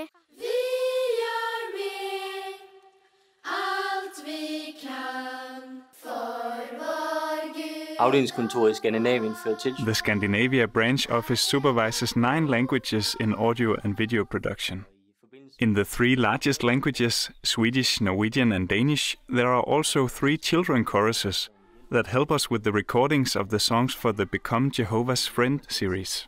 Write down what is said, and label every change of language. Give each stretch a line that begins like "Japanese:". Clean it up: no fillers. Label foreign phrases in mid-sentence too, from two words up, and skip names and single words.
Danish: Vi gør med alt vi kan for vor Gud. Afdelingskontoret i Skandinavien fører tilsyn.
English: The Scandinavia branch office supervises 9 languages in audio and video production. In the 3 largest languages, Swedish, Norwegian and Danish, there are also 3 children choruses that help us with the recordings of the songs for the Become Jehovah's Friend series.